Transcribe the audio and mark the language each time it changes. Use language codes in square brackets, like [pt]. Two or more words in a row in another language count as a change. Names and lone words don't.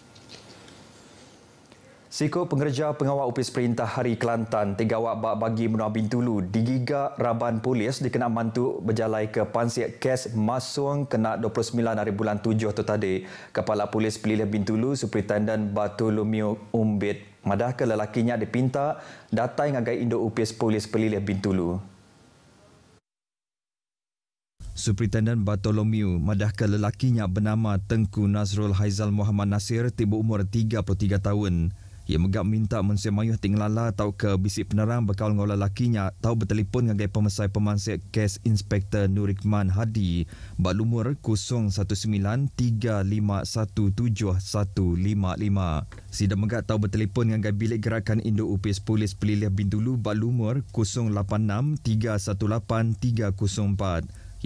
[iba] Siku pengerja pengawal upis perintah Hari Kelantan, tiga awak bak bagi Menua Bintulu digigak raban polis dikena mantuk berjalai ke Pansiak Kes Masung kena 29 hari bulan 7 tu tadi. Kepala Polis Pelilih Bintulu Superintendent Bartolomeo Umbit madah ke lelakinya dipinta datai ngagai Induk Upis Polis Pelilih Bintulu. Superintendent Bartolomeo madah ke lelakinya bernama Tengku Nazrul Haizal Muhammad Nasir tiba umur 33 tahun. Ia megak minta Mensia Mayuh tinglala tau ke bisik penerang berkaul ngau lelakinya tau bertelefon ngagai pemesai pemansik kes Inspektor Nurikman Hadi bak lumur 019-3517155. Sida megak tau bertelefon ngagai bilik gerakan Induk Upis Polis Pelilih Bintulu bak lumur 086-318-304.